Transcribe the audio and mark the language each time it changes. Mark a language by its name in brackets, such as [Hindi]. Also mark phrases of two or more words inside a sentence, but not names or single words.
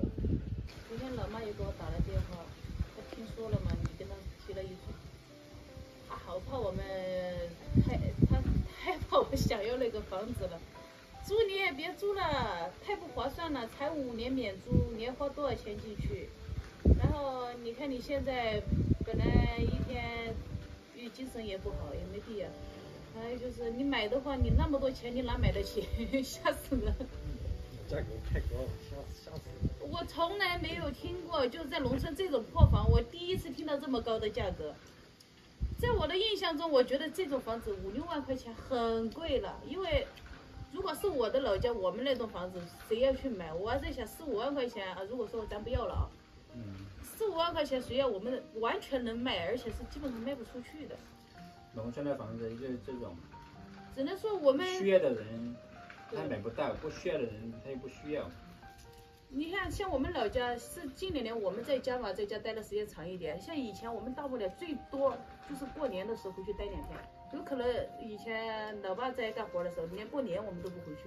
[Chinese] 昨天老媽也給我打了電話，她聽說了嘛，你跟她提了一嘴，她好怕我們太怕我想要那個房子了，租你也別租了，太不划算了，才5年免租，你要花多少錢進去？然後你看你現在本來一天精神也不好，也沒必要。還有就是你買的話，你那麼多錢你哪買得起？嚇死人！價格太高了，嚇死人！我從來沒有聽過，就是在農村這種破房，我第一次聽到這麼高的價格。在我的印象中，我覺得這種房子5、6萬塊錢很貴了，因為如果是我的老家，我們那棟房子誰要去買？我還在想4、5萬塊錢啊，如果說咱不要了啊，4、5萬塊錢誰要？我們完全能賣，而且是基本上賣不出去的。農村的房子就是這種，只能說我們需要的人他買不到，不需要的人他又不需要。你看，像我們老家是近2年我們在家嘛，在家待的时间長一點。像以前我們大不了最多就是過年的时候回去待2天，有可能以前老爸在幹活的時候，連過年我們都不回去。